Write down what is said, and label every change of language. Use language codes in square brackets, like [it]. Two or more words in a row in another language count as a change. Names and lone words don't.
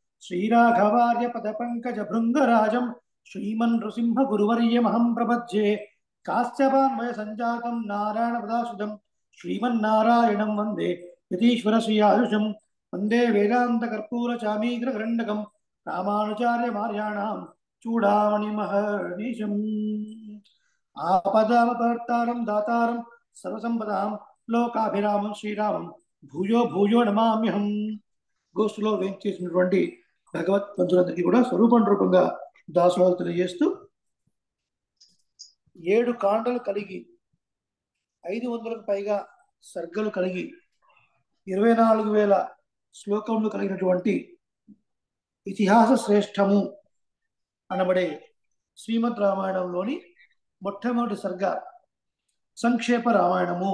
[sa] श्रीराघवार्यपदपङ्कजभृङ्गराजं श्रीमन् नृसिंहगुरुवर्यमहं प्रपद्ये काश्यपान्वय सञ्जातं नारायणपदाश्रितं श्रीमन्नारायणं वन्दे यतीश्वरश्रियायुषं वन्दे वेदान्तकर्पूरचामीग्रगण्डकं रामानुचार्यमार्याणां चूडामणिमहर्निशम् आपदामपर्तारं दातारं सर्वसम्पदां लोकाभिरामं श्रीरामं భూయో భూయో నమామ్యహం. [te] గోష్ఠిలో వేంచేసినటువంటి భగవత్ పంచులందరికీ కూడా స్వరూపం రూపంగా దాసోహాలు తెలియజేస్తూ 7 కాండలు కలిగి 500కు పైగా సర్గలు కలిగి 24,000 శ్లోకములు కలిగినటువంటి ఇతిహాస శ్రేష్టము అనబడే శ్రీమద్ రామాయణంలోని మొట్టమొదటి సర్గ సంక్షేప రామాయణము.